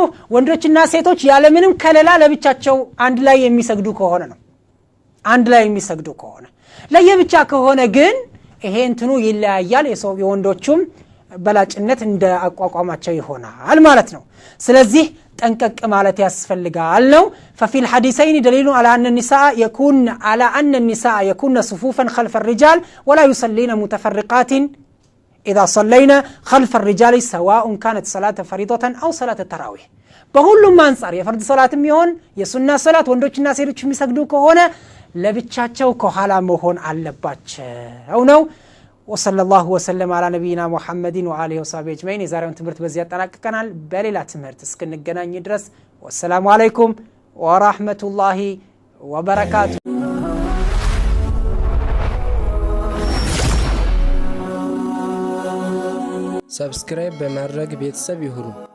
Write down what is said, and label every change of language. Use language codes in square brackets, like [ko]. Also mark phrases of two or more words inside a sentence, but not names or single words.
[am] ወንዶችና ሴቶች ያለምንም ከለላ ለብቻቸው አንድ ላይ የሚሰግዱ ከሆነ ነው። አንድ ላይ የሚሰግዱ ከሆነ ለየብቻ ከሆነ ግን ይሄ እንትኑ ይለያያል። የወንዶቹም በላጭነት እንደ አቋቋማቸው ይሆናል ማለት ነው። ስለዚህ ጠንቀቅ ማለት ያስፈልጋል ነው። [ar] ففي الحديثين دليل على أن النساء يكون صفوفا خلف الرجال ولا يصلين متفرقات إذا صلينا خلف الرجال سواء كانت صلاة فريضة أو صلاة التراويح. [am] በሁሉም አንፃር የፈርድ ሰላትም ይሁን የሱና ሰላት ወንዶችና ሴቶች የሚሰግዱ ከሆነ ለብቻቸው ከኋላ መሆን አለባቸው ነው። [ar] وصلى الله وسلم على نبينا محمد وآله وصحبه أجمعين. [am] የዛሬውን ትምህርት በዚህ ያጠናቅቀናል። በሌላ ትምህርት እስክንገናኝ ድረስ [ar] والسلام عليكم ورحمة الله وبركاته። [am] ሰብስክራይብ በማድረግ ቤተሰብ ይሁኑ።